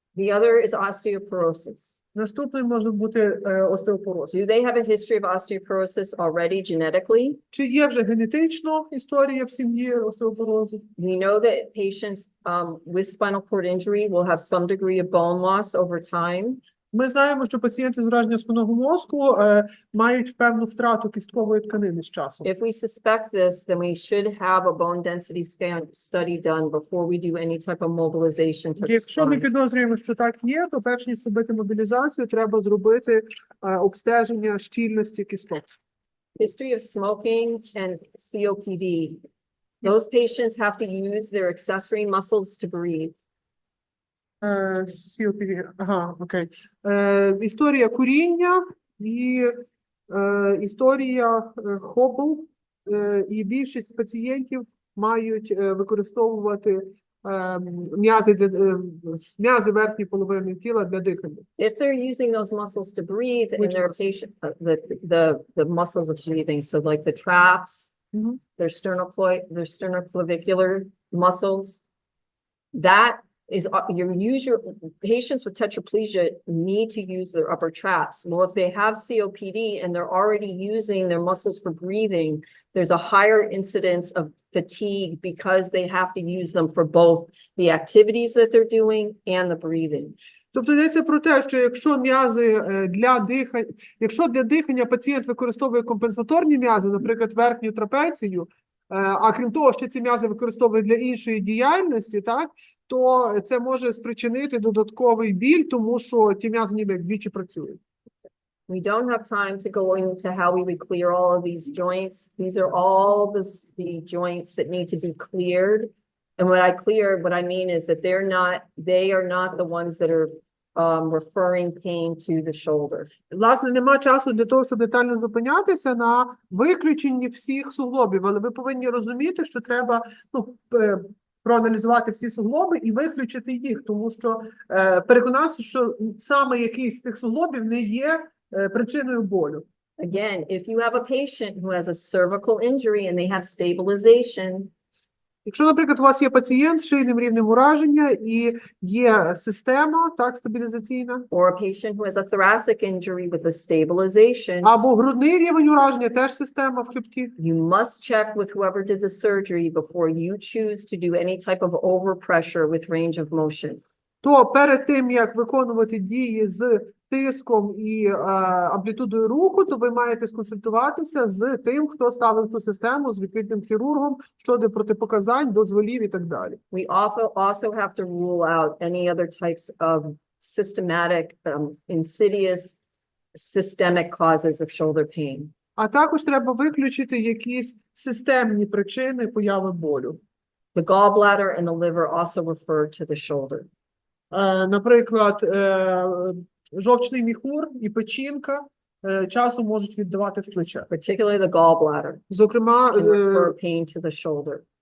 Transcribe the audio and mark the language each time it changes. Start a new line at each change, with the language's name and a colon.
English: The other is osteoporosis.
Ukrainian: Наступний може бути остеопороз.
English: Do they have a history of osteoporosis already genetically?
Ukrainian: Чи є вже генетично історія в сім'ї остеопорозу?
English: We know that patients with spinal cord injury will have some degree of bone loss over time.
Ukrainian: Ми знаємо, що пацієнти з ураженням спинного мозку мають певну втрату кісткової тканини з часом.
English: If we suspect this, then we should have a bone density study done before we do any type of mobilization to the
Ukrainian: Якщо ми
English: spine.
Ukrainian: підозрюємо, що так є, то перш ніж робити мобілізацію, треба зробити обстеження щільності кісток.
English: History of smoking and COPD. Those patients have to use their accessory muscles to breathe.
Ukrainian: COPD. Ага, окей. Історія куріння і історія хобл. І більшість пацієнтів мають використовувати м'язи верхньої половини тіла для дихання.
English: If they're using those muscles to breathe and Which their muscles? patient, the muscles of breathing, so like the traps, Mhm. their sternoclavicular muscles, that is, your patients with tetraplegia need to use their upper traps. Well, if they have COPD and they're already using their muscles for breathing, there's a higher incidence of fatigue because they have to use them for both the activities that they're doing and the breathing.
Ukrainian: Тобто йдеться про те, що якщо м'язи якщо для дихання пацієнт використовує компенсаторні м'язи, наприклад, верхню трапецію, а крім того, що ці м'язи використовують для іншої діяльності, так, то це може спричинити додатковий біль, тому що ті м'язи ніби як двічі працюють.
English: We don't have time to go into how we would clear all of these joints. These are all the joints that need to be cleared. And what I mean is that they are not the ones that are referring pain to the shoulder.
Ukrainian: Власне, нема часу для того, щоб детально зупинятися на виключенні всіх суглобів, але ви повинні розуміти, що треба проаналізувати всі суглоби і виключити їх, тому що переконатися, що саме якийсь з тих суглобів не є причиною болю.
English: Again, if you have a patient who has a cervical injury and they have stabilization,
Ukrainian: Якщо, наприклад, у вас є пацієнт з шийним рівнем ураження і є система, так, стабілізаційна,
English: or a patient who has a thoracic injury with a stabilization,
Ukrainian: або грудний рівень ураження, теж система в хребті,
English: you must check with whoever did the surgery before you choose to do any type of overpressure with range of motion.
Ukrainian: то перед тим, як виконувати дії з тиском і амплітудою руху, то ви маєте сконсультуватися з тим, хто ставив ту систему, з відкритим хірургом щодо протипоказань, дозволів і так далі.
English: We also have to rule out any other types of systematic, insidious, systemic causes of shoulder pain.
Ukrainian: А також треба виключити якісь системні причини появи болю.
English: The gallbladder and the liver also refer to the shoulder.
Ukrainian: Наприклад, жовчний міхур і печінка часом можуть віддавати в плече.
English: Particularly the gallbladder
Ukrainian: Зокрема,
English: can refer pain to the shoulder.